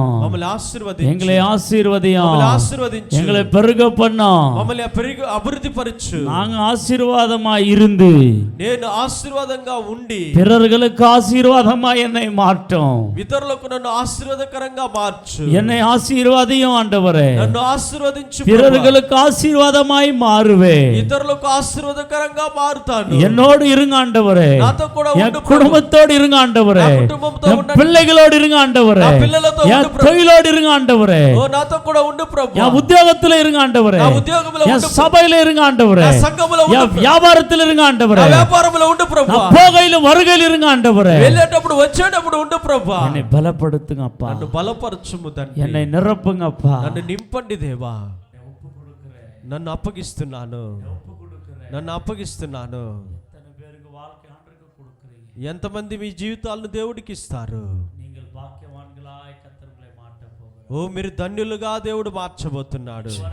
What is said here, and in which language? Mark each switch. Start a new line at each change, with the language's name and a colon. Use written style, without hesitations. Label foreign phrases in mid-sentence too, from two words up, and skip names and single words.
Telugu: మమ్మల్ని ఆశీర్వదించు,
Tamil: எங்களை ஆசீர்வதியும்,
Telugu: మమ్మల్ని ఆశీర్వదించు,
Tamil: எங்களை பெருக பண்ணும்.
Telugu: మమ్మల్ని అభివృద్ధి పరచు.
Tamil: நாங்க ஆசீர்வாதமா இருந்து
Telugu: నేను నేను ఆశీర్వాదంగా ఉండి
Tamil: பிறர்களுக்கு ஆசீர்வாதமா என்னை மாற்றும்.
Telugu: ఇతరులకు నన్ను ఆశీర్వాదకరంగా మార్చు.
Tamil: என்னை ஆசீர்வாதியும் ஆண்டவரே.
Telugu: నన్ను ఆశీర్వదించు.
Tamil: பிறர்களுக்கு ஆசீர்வாதமாய் மாறுவேன்.
Telugu: ఇతరులకు ఆశీర్వాదకరంగా మారుతాను.
Tamil: என்னோடு இருங்க ஆண்டவரே.
Telugu: నాతో కూడా
Tamil: என்
Telugu: ఉండు.
Tamil: குடும்பத்தோடு இருங்க ஆண்டவரே.
Telugu: నా కుటుంబంతో
Tamil: என்
Telugu: ఉండండి.
Tamil: பிள்ளைகளோடு இருங்க ஆண்டவரே.
Telugu: నా పిల్లలతో
Tamil: என்
Telugu: ఉండు ప్రభు.
Tamil: தொழிலோடு இருங்க ஆண்டவரே.
Telugu: ఓ నాతో కూడా ఉండు ప్రభు.
Tamil: என் உத்தியோகத்துல இருங்க ஆண்டவரே.
Telugu: నా ఉద్యోగంలో
Tamil: என்
Telugu: ఉండు.
Tamil: சபையில இருங்க ஆண்டவரே.
Telugu: నా సంఘములో ఉండు.
Tamil: என் வியாபாரத்துல இருங்க
Telugu: నా
Tamil: ஆண்டவரே.
Telugu: వ్యాపారంలో ఉండు ప్రభు.
Tamil: நான் போகையிலும் வருகையிலும் இருங்க ஆண்டவரே.
Telugu: వెళ్ళేటప్పుడు వచ్చేటప్పుడు ఉండు ప్రభు.
Tamil: என்னை பலப்படுத்துங்க அப்பா.
Telugu: నన్ను బలపరచుము తండ్రి.
Tamil: என்னை నిరப்புங்க அப்பா.
Telugu: నన్ను నింపండి దేవా. నన్ను అప్పగిస్తున్నాను. నన్ను అప్పగిస్తున్నాను. ఎంతమంది మీ జీవితాలను దేవుడికి ఇస్తారు? ఓ మీరు ధన్యులుగా దేవుడు మార్చబోతున్నాడు.